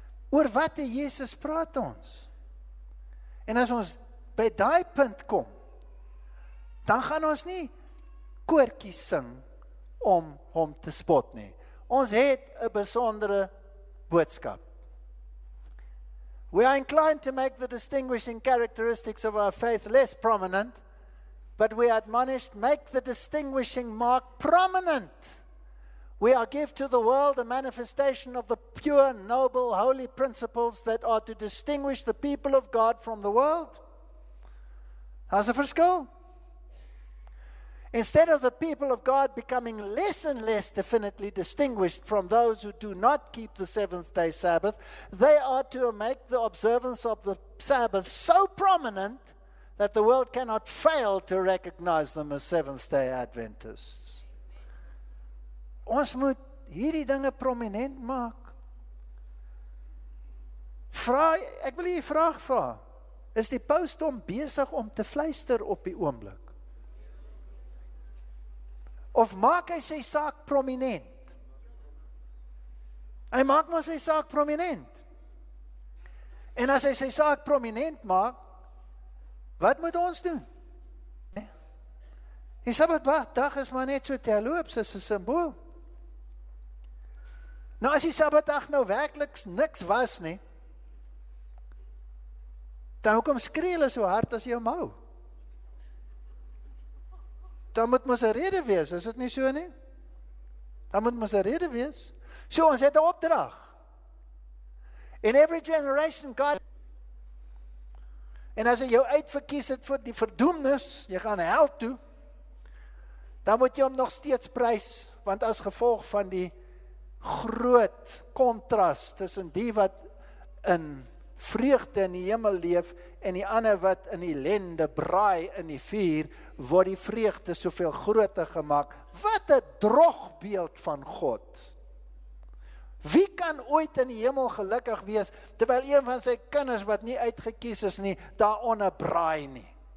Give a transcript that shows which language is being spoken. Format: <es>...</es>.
<af>Oor watter Jesus praat ons? En as ons by daai punt kom, dan gaan ons nie koortjies sing om hom te spot nie. Ons het 'n besondere boodskap.</af> <en>We are inclined to make the distinguishing characteristics of our faith less prominent, but we are admonished, make the distinguishing mark prominent. We are give to the world a manifestation of the pure, noble, holy principles that are to distinguish the people of God from the world. How's the verskil? Instead of the people of God becoming less and less definitely distinguished from those who do not keep the seventh-day Sabbath, they are to make the observance of the Sabbath so prominent that the world cannot fail to recognize them as Seventh-day Adventists.</en> <af>Ons moet hierdie dinge prominent maak. Ek wil hier 'n vraag vra. Is die pausdom besig om te fluister op die oomblik? Of maak hy sy saak prominent? Hy maak maar sy saak prominent. En as hy sy saak prominent maak, wat moet ons doen? Die Sabbatdag is maar net so terloops as 'n simbool. Nou as die Sabbatdag nou werklik niks was nie, dan hoekom skree hulle so hard as jy hom hou? Dan moet mos 'n rede wees, is dit nie so nie? Dan moet mos 'n rede wees. So ons het 'n opdrag.</af> <en>In every generation God.</en> <af>En as hy jou uitverkies het vir die verdoemnis, jy gaan hel toe, dan moet jy hom nog steeds prys, want as gevolg van die groot kontras tussen die wat in vreugde in die hemel leef en die ander wat in ellende braai in die vuur, word die vreugde soveel groter gemaak. Wat 'n drogbeeld van God. Wie kan ooit in die hemel gelukkig wees, terwyl een van sy kinders wat nie uitgekies is nie, daaronder braai nie?</af>